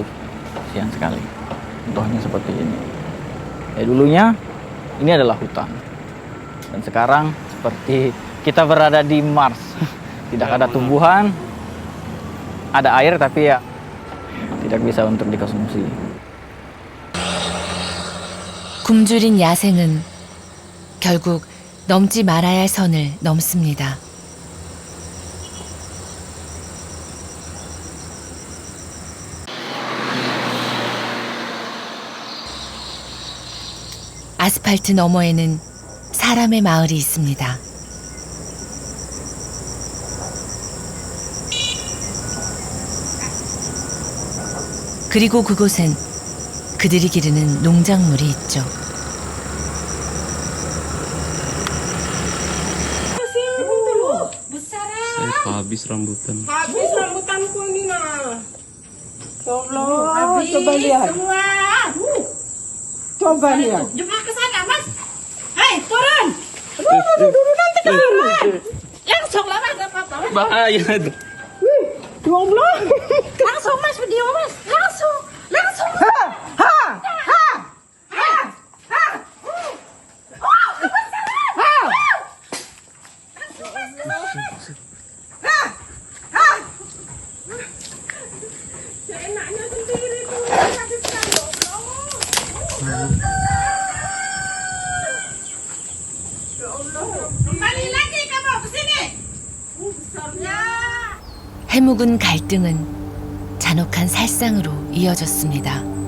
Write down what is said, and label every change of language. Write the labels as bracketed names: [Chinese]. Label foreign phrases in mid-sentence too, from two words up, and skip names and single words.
[Indonesian] Kasihan sekali. Contohnya seperti ini. Ya dulunya ini adalah hutan. Dan sekarang seperti kita berada di Mars. Tidak ada tumbuhan, ada air tapi ya tidak bisa untuk dikonsumsi. [Korean] 굶주린 야생은 결국 넘지 말아야 할 선을 넘습니다. 아스팔트 너머에는 사람의 마을이 있습니다. 그리고 그곳엔 그들이 기르는 농작물이 있죠. [Indonesian] Habis rambutan. Habis rambutanku ini nah. Ya Allah, coba lihat. Semua. Coba lihat. Jumpa ke sana, Mas. Hei, turun. Aduh, nanti kelamaan. Langsung lah, Mas, apa-apa. Bahaya itu. Ya Allah. Langsung, Mas, video, Mas. Langsung. Ha, ha, ha. Ha, ha. Oh, kebesaran. Ha. Langsung, Mas, ke bawah, Mas. Enaknya sendiri tuh, habiskan ya Allah. Kembali lagi kamu ke sini. Besarnya. [Korean] 해묵은 갈등은 잔혹한 살상으로 이어졌습니다.